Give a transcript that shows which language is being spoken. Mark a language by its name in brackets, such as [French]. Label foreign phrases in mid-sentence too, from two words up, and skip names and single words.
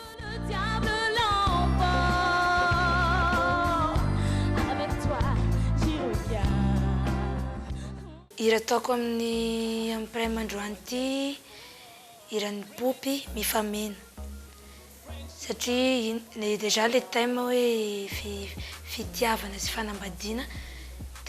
[Malagasy] Hira ataoko amin'ny prime androany ity hiran'ny Popy mifamena satria [French] déjà le thème [Malagasy] hoe fitiavana sy fanambadiana dia